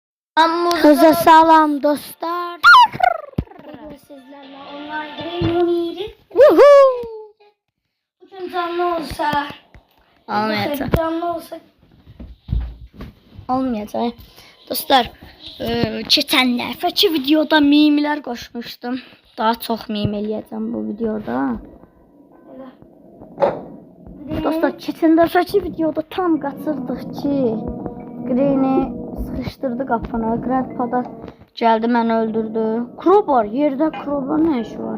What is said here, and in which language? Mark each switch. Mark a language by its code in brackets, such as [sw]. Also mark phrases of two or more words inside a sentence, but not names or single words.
[az] Size salam dostlar. [tr] Bugün sizlerle [en] online game [tr] oynuyoruz. Bugün canlı olsa olmayacak. Canlı olsa olmayacak. [az] Dostlar, geçen dəfəki videoda mimlər qoşmuşdum. Daha çox mim eləyəcəm bu videoda. Dostlar, geçen dəfəki videoda tam qaçırdıq ki, Green'i sıkıştırdı qapını. Grandpa da geldi, məni öldürdü. Crowbar, yerdə crowbar nə işi var?